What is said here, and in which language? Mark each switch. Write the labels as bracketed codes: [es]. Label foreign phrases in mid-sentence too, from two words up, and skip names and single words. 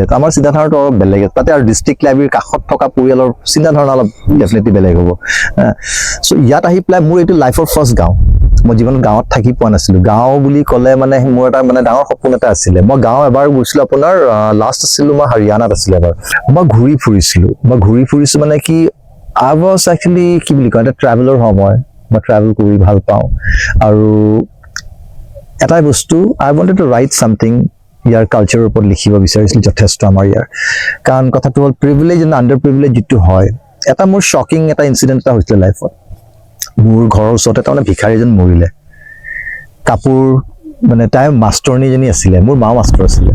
[as] তো আমাৰ চিন্তাধাৰণাটো অলপ বেলেগ, তাতে আৰু ডিষ্ট্ৰিক্ট লাইব্ৰেৰীৰ কাষত থকা পৰিয়ালৰ চিন্তাধাৰণা অলপ ডেফিনেটলি বেলেগ হ'ব। চ' ইয়াত আহি পেলাই মোৰ এইটো লাইফৰ ফাৰ্ষ্ট গাঁও, মই জীৱনত গাঁৱত থাকি পোৱা নাছিলোঁ। গাঁও বুলি ক'লে মানে মোৰ এটা মানে ডাঙৰ সপোন এটা আছিলে। মই গাঁও এবাৰ গৈছিলোঁ, আপোনাৰ লাষ্ট আছিলোঁ মই হাৰিয়ানাত আছিলোঁ এবাৰ। মই ঘূৰি ফুৰিছোঁ মানে কি, [en] I was actually [as] কি বুলি কয়, এটা ট্ৰেভেলৰ সময়, মই ট্ৰেভেল কৰি ভাল পাওঁ। আৰু এটাই বস্তু, [en] I wanted to write something [as] ইয়াৰ কালচাৰৰ ওপৰত লিখিব বিচাৰিছিলোঁ যথেষ্ট আমাৰ ইয়াৰ। কাৰণ কথাটো হ'ল [en] privilege and under privilege [as] যিটো হয়, এটা মোৰ শ্বকিং এটা ইনচিডেণ্ট এটা হৈছিলে লাইফত। মোৰ ঘৰৰ ওচৰতে তাৰমানে ভিক্ষাৰী এজন মৰিলে। কাপোৰ মানে তাই মাষ্টৰণীজনী আছিলে, মোৰ মাও মাষ্টৰ আছিলে।